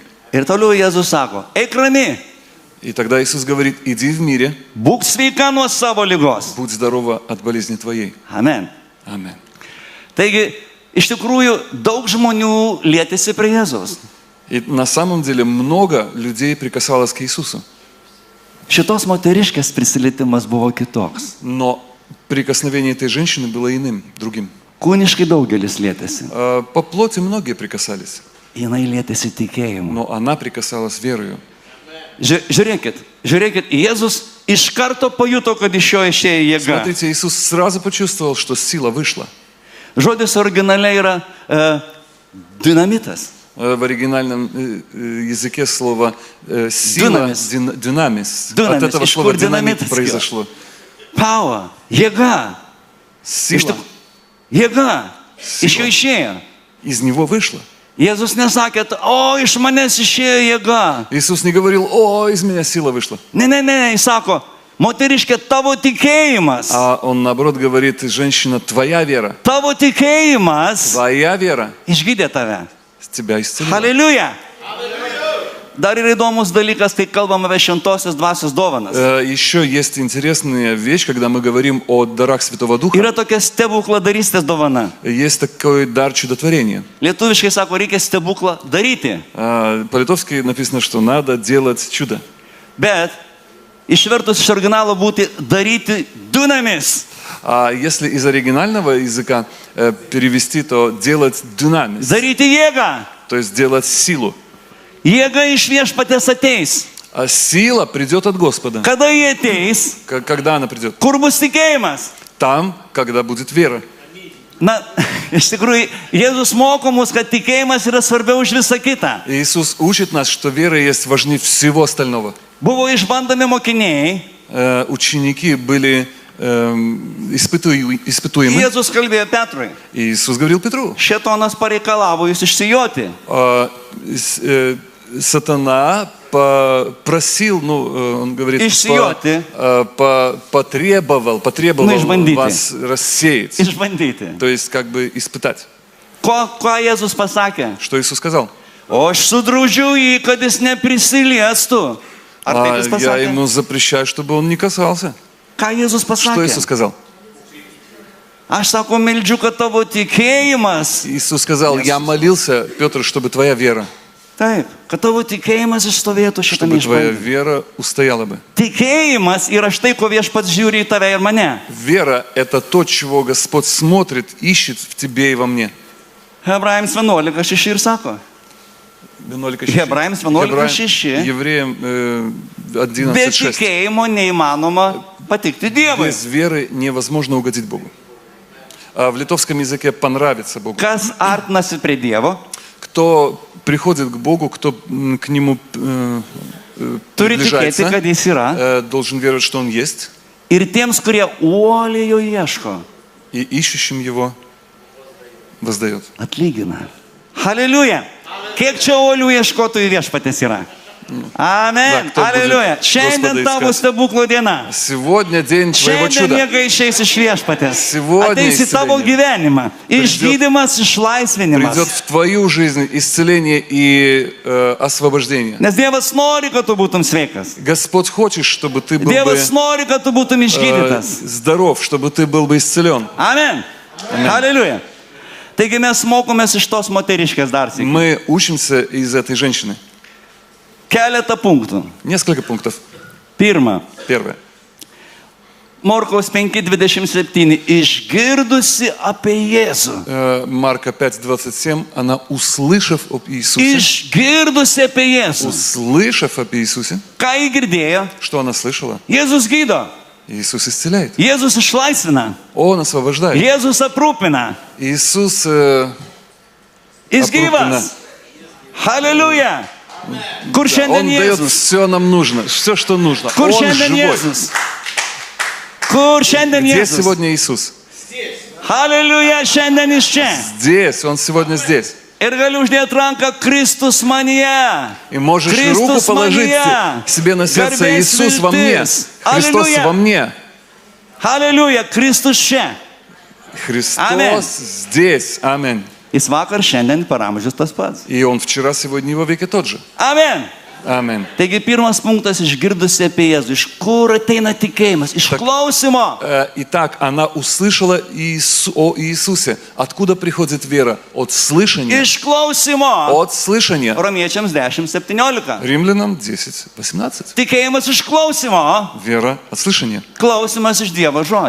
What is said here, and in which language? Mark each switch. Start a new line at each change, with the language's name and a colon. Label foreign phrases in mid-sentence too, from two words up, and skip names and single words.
Lithuanian: Ir toliau Jėzus sako, eik rami,
Russian: И тогда Иисус говорит, иди в мире,
Lithuanian: būk sveika nuo savo lygos.
Russian: будь здорова от болезни твоей.
Lithuanian: Amen.
Russian: Аминь.
Lithuanian: Taigi, iš tikrųjų, daug žmonių lietėsi prie Jėzaus.
Russian: И на самом деле много людей прикасалось к Иисусу.
Lithuanian: Šitos moteriškės prisilietimas buvo kitoks.
Russian: Но прикосновение этой женщины было иным, другим.
Lithuanian: Kūniškai daugelis lietėsi.
Russian: По плоти многие прикасались,
Lithuanian: Jinai lietėsi tikėjimu.
Russian: но она прикасалась верою.
Lithuanian: Žiūrėkit, Jėzus iš karto pajuto, kad iš jo išėjo jėga.
Russian: Смотрите, Иисус сразу почувствовал, что сила вышла.
Lithuanian: Žodis originaliai yra dinamitas.
Russian: В оригинальном языке слово сила, динамис. От этого
Lithuanian: Iš
Russian: слова
Lithuanian: kur
Russian: динамит
Lithuanian: dinamitas
Russian: произошло.
Lithuanian: Power, jėga.
Russian: Сила
Lithuanian: Jėga. Iš jo išėjo.
Russian: из него вышла.
Lithuanian: Jėzus nesakė, o iš manęs išėjo jėga.
Russian: Иисус не говорил, о, из меня сила вышла.
Lithuanian: Ne, jis sako, moteriškė, tavo tikėjimas.
Russian: А он наоборот говорит, женщина, твоя вера,
Lithuanian: Tavo tikėjimas
Russian: твоя вера
Lithuanian: išgydė tave.
Russian: тебя исцелила.
Lithuanian: Hallelujah. Dar yra įdomus dalykas, kai kalbam apie šventosios dvasios dovanas.
Russian: Еще есть интересная вещь, когда мы говорим о дарах Святого Духа.
Lithuanian: Yra tokia stebukladarystės dovana.
Russian: Есть такой дар чудотворения.
Lithuanian: Lietuviškai sako, reikia stebuklą daryti.
Russian: По-литовски написано, что надо делать чудо.
Lithuanian: Bet išvertus iš originalo būti daryti dunamis.
Russian: А если из оригинального языка перевести, то делать динамис,
Lithuanian: Daryti jėgą.
Russian: то есть делать силу.
Lithuanian: Jėga iš viešpatės ateis.
Russian: А сила придет от Господа.
Lithuanian: Kada jie ateis?
Russian: Когда она придет?
Lithuanian: Kur bus tikėjimas?
Russian: Там, когда будет вера.
Lithuanian: Na, iš tikrųjų, Jėzus moko mus, kad tikėjimas yra svarbiau už visą kitą.
Russian: Иисус учит нас, что вера есть важнее всего остального.
Lithuanian: Buvo išbandomi mokiniai.
Russian: Ученики были испытуемы.
Lithuanian: Jėzus kalbėjo Petrui.
Russian: Иисус говорил Петру,
Lithuanian: Šėtonas pareikalavo jūs išsijoti.
Russian: сатана просил, он говорит,
Lithuanian: Išsijoti.
Russian: потребовал
Lithuanian: Išbandyti.
Russian: вас рассеять.
Lithuanian: Išbandyti.
Russian: То есть как бы испытать.
Lithuanian: Ką Jėzus pasakė?
Russian: Что Иисус сказал?
Lithuanian: O aš sudraudžiau jį, kad jis neprisiliestų. Ar taip jis
Russian: Я
Lithuanian: pasakė?
Russian: ему запрещаю, чтобы он не касался.
Lithuanian: Ką Jėzus
Russian: Что Иисус
Lithuanian: pasakė?
Russian: сказал?
Lithuanian: Aš sako, meldžiu, kad tavo tikėjimas.
Russian: Иисус сказал, я молился, Петр, чтобы твоя вера,
Lithuanian: Taip, kad tavo tikėjimas išstovėtų šitame
Russian: чтобы твоя
Lithuanian: išbandyme.
Russian: вера устояла бы.
Lithuanian: Tikėjimas yra štai, ko viešpats žiūri į tave ir mane.
Russian: Вера – это то, чего Господь смотрит, ищет в тебе и во мне.
Lithuanian: Hebrajams 11:6 ir sako. Hebrajams 11:6.
Russian: Евреям
Lithuanian: Be 11:6. tikėjimo neįmanoma patikti Dievui.
Russian: Без веры невозможно угодить Богу. В литовском языке понравится Богу.
Lithuanian: Kas artinasi prie Dievo,
Russian: Кто приходит к Богу, кто к Нему
Lithuanian: turi tikėti, kad
Russian: приближается,
Lithuanian: Jis yra.
Russian: должен веровать, что Он есть,
Lithuanian: Ir tiems, kurie uoliai jo ieško,
Russian: и ищущим Его воздает.
Lithuanian: atlygina. Hallelujah. Kiek čia uolių ieškotojų viešpatės yra? Amen.
Russian: кто будет
Lithuanian: Aleliuja. Šiandien
Russian: Господа
Lithuanian: tavo
Russian: искать.
Lithuanian: stebuklo diena.
Russian: Сегодня день твоего
Lithuanian: Šiandien
Russian: чуда.
Lithuanian: jėga išeis iš viešpatės.
Russian: Сегодня
Lithuanian: Ateis į tavo
Russian: исцеление.
Lithuanian: gyvenimą. Išgydymas, išlaisvinimas.
Russian: Придет в твою жизнь исцеление и освобождение.
Lithuanian: Nes Dievas nori, kad tu būtum sveikas.
Russian: Господь хочет, чтобы ты был бы
Lithuanian: Dievas nori, kad tu būtum išgydytas.
Russian: здоров, чтобы ты был бы исцелен.
Lithuanian: Amen. Aleliuja. Taigi mes mokomės iš tos moteriškės dar sėki.
Russian: Мы учимся из этой женщины.
Lithuanian: Keletą punktų.
Russian: Несколько пунктов.
Lithuanian: Pirma.
Russian: Первое.
Lithuanian: Morkaus 5:27. Išgirdusi apie Jėzų.
Russian: Марка 5:27. Она, услышав об Иисусе,
Lithuanian: Išgirdusi apie Jėzų.
Russian: услышав об Иисусе,
Lithuanian: Ką jį girdėjo?
Russian: что она слышала?
Lithuanian: Jėzus gydo.
Russian: Иисус исцеляет.
Lithuanian: Jėzus išlaisvina.
Russian: Он освобождает.
Lithuanian: Jėzus aprūpina.
Russian: Иисус
Lithuanian: Jis aprūpina. gyvas. Haleliuja. Kur
Russian: Он
Lithuanian: šiandien
Russian: дает
Lithuanian: Jėzus?
Russian: все нам нужно, все, что нужно.
Lithuanian: Kur
Russian: Он
Lithuanian: šiandien
Russian: живой.
Lithuanian: Jėzus? Kur šiandien
Russian: Где
Lithuanian: Jėzus?
Russian: сегодня Иисус?
Lithuanian: Haleliuja, šiandien iš čia.
Russian: Здесь, Он сегодня здесь.
Lithuanian: Ir galiu uždėti ranką Kristus manyje.
Russian: И можешь руку
Lithuanian: Kristus
Russian: положить
Lithuanian: manyje.
Russian: себе на сердце:
Lithuanian: Garbės
Russian: Иисус во мне,
Lithuanian: viltis.
Russian: Христос Аллилуйя. во мне.
Lithuanian: Haleliuja, Kristus čia.
Russian: Христос Аминь. здесь. Аминь.
Lithuanian: Jis vakar, šiandien, per amžius tas pats.
Russian: И Он вчера, сегодня и во веки тот же.
Lithuanian: Amen.
Russian: Аминь.
Lithuanian: Taigi pirmas punktas išgirdusi apie Jėzų. Iš kur ateina tikėjimas? Iš klausimo.
Russian: Итак, она услышала о Иисусе. Откуда приходит вера? От слышания.
Lithuanian: Iš klausimo.
Russian: От слышания.
Lithuanian: Romiečiams 10:17.
Russian: Римлянам 10:18.
Lithuanian: Tikėjimas iš klausimo.
Russian: Вера от слышания.
Lithuanian: Klausimas iš Dievo žodžio.